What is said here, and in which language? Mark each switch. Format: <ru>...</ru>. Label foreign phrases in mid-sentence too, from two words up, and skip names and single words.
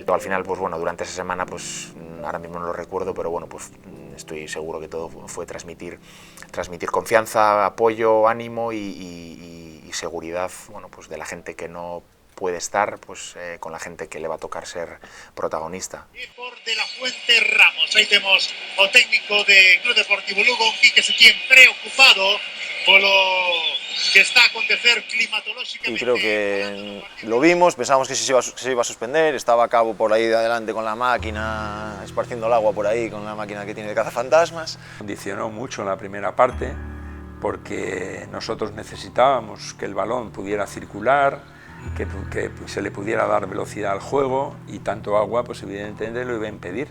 <es>Al final, pues bueno, durante esa semana, pues ahora mismo no lo recuerdo, pero bueno, pues estoy seguro que todo fue transmitir confianza, apoyo, ánimo y seguridad, bueno, pues de la gente que no puede estar, pues con la gente que le va a tocar ser protagonista. De la Fuente Ramos,</es> <gl>aí temos o técnico de Club Deportivo Lugo, Quique Setién, preocupado polo que está a acontecer climatolóxicamente.</gl> <es>Y creo que lo vimos, pensábamos que se iba a suspender, estaba a cabo por ahí de adelante con la máquina, esparciendo el agua por ahí con la máquina que tiene de cazafantasmas. Condicionó mucho en la primera parte, porque nosotros necesitábamos que el balón pudiera circular, que se le pudiera dar velocidad al juego, y tanto agua, pues evidentemente lo iba a impedir.</es>